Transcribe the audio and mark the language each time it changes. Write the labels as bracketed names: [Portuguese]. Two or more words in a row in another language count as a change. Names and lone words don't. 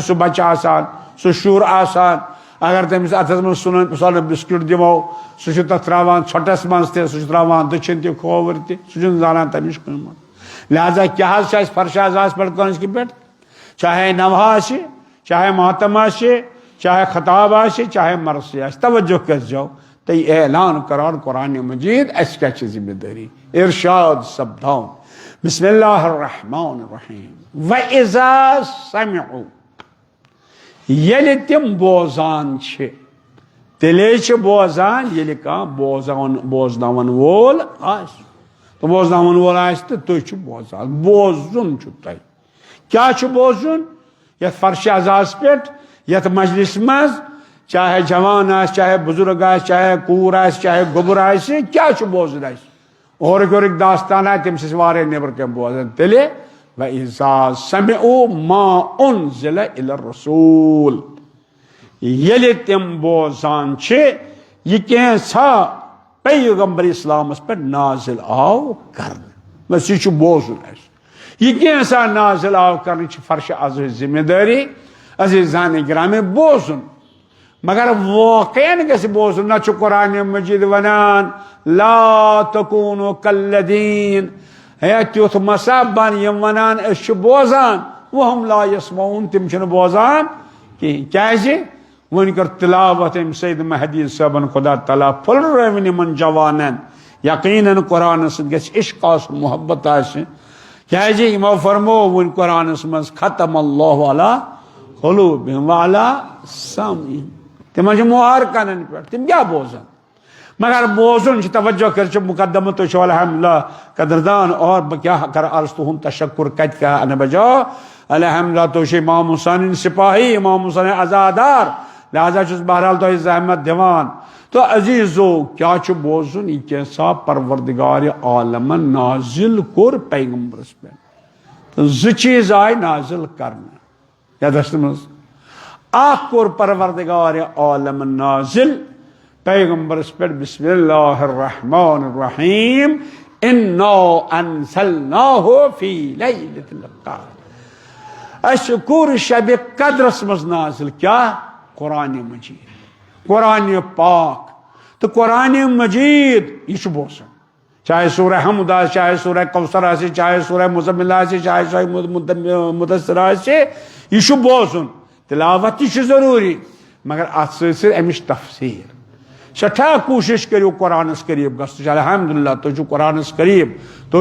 [Kashmiri] سُہ بچہِ آسان سُہ شُر آسان اگر تٔمِس اتھس منٛز سُہ بِسکِٹ دِمو سُہ چھُ تتھ تراوان ژھۄٹس منٛز تہِ سُہ چھُ تراوان دٔچھِنۍ تہِ کھووُر تہِ سُہ چھُنہٕ زانان تمِچ قۭمت لہذا کیٛاہ حظ چھُ اَسہِ فرش عزاہس پٮ۪ٹھ کٲنٛسہِ پٮ۪ٹھ چاہے نوحہ آسہِ چاہے ماتم آسہِ چاہے خطاب آسہِ چاہے مرثیہ آسہِ توجہ کٔرۍزیو تُہۍ اعلان کران قرآن مجید اَسہِ کیٛاہ چھِ ذمہ دٲری ارشاد سپداوُن [Arabic] بسم اللہ الرحمن الرحیم وَإِذَا سَمِعُوا [Kashmiri] ییٚلہِ تِم بوزان چھِ تیٚلے چھِ بوزان ییٚلہِ کانٛہہ بوزناون وول آسہِ تہٕ بوزناون وول آسہِ تہٕ تُہۍ چھِو بوزان بوزُن چھُ تۄہہِ کیٛاہ چھُ بوزُن یتھ فرش عزاہس پٮ۪ٹھ یتھ مجلس منٛز چاہے جوان آسہِ چاہے بزرگ آسہِ چاہے کوٗر آسہِ چاہے گوٚبُر آسہِ کیٛاہ چھُ بوزُن اَسہِ اورُک یورُک داستان آسہِ تٔمِس ٲسۍ واریاہ نیبرٕ کٮ۪ن بوزان تیٚلہِ [Arabic] وَإِذَا سَمِعُوا مَا أُنزِلَ إِلَى الرَّسُولِ [Kashmiri] ییٚلہِ تِم بوزان چھِ یہِ کینٛژھا پیغمبر اسلامس پٮ۪ٹھ نازِل آو کرنہٕ بس یہِ چھُ بوزُن اَسہِ یہِ کینٛژھا نازِل آو کرنہٕ چھِ فرش عزاہٕچ ذمہ دٲری عزیزان گرامی بوزُن مگر واقعاً گژھِ بوزُن نتہٕ چھُ قرآن مجید ونان [Arabic] لا تکوٗنوٗ کالذیٖن [Kashmiri] ہے تیُتھ مسا بن یِم ونان أسۍ چھِ بوزان [Arabic] وہم لا یسمعوٗن [Kashmiri] تِم چھِنہٕ بوزان کِہیٖنۍ کیازِ وۄنۍ کٔر تلاوت أمۍ سید مہدی صٲبن خدا تعالیٰ پھُلرٲوِنۍ یِمن جوانن یقیٖنن قرآنس سۭتۍ گژھِ عشق آسُن محبت آسہِ کیازِ یِمو فرمو وۄنۍ قرآنس منٛز [Arabic] ختم اللہ علی قلوبہم وعلی سمعہم [Kashmiri] تِمن چھُ مۄہر کنن پٮ۪ٹھ تِم کیٛاہ بوزن مگر بوزن چھُ توجہ کٔرِتھ مقدمہ تُہۍ چھِو الحمدللہ قدردان اور بہٕ کیٛاہ کرٕ عرض تُہُنٛد تشکر کتہِ کیٛاہ انہٕ بجا الحمدللہ تُہۍ چھِو امام حُسینٕنۍ سپاہی امام حُسین عزادار لہذا چھُس بہرحال تۄہہِ زحمت دِوان تو عزیزو کیا چھُ بوزُن یہِ کیٛاہ پروردگار عالمن نازل کوٚر پیغمبرس پٮ۪ٹھ تہٕ زٕ چیٖز آیہِ نازل کرنہٕ یتھ منٛز اکھ کوٚر پروردگار عالمن نازل پیغمبرس پٮ۪ٹھ [Arabic] بسم اللہ الرحمن الرحیم انا انزلناہ فی لیلۃ القدر [Kashmiri] اسہِ کوٚر شبِ قدرس منٛز نازل کیٛاہ قرآن مجید قرآن پاک تو قرآن مجید یہ چھُ بوزُن چاہے سورہ حمد آسہِ چاہے سورہ کوثر آسہِ چاہے سورہ مزمل آسہِ چاہے سورہ مدثر آسہِ یہ چھُ بوزُن تلاوت تہِ چھُ ضروٗری مگر اتھ سۭتۍ سۭتۍ امِچ تفسیٖر سٹھاہ کوٗشش کٔرِو قرآنس قریٖب گژھنٕچ الحمدللہ تُہۍ چھِو قرآنس قریٖب تُہۍ